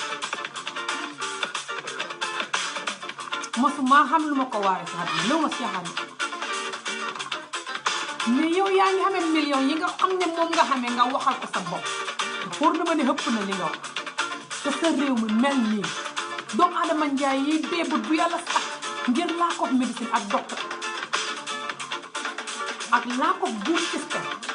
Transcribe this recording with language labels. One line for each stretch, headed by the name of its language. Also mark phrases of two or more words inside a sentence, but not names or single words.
Wolof: mosuma xam lu ma ko waaree sa àddina lu ma si xam mais yow yaa ngi xamee million yi nga xam ne moom nga xamee nga waxal ko sa bopp pour na ma ne xëpp na li nga wax te sa réew mi mel nii doomu Adama Njaay yi déebut bu yàlla sax ngir
English: lack of médecine
Wolof: ak docteur ak
English: lack of good system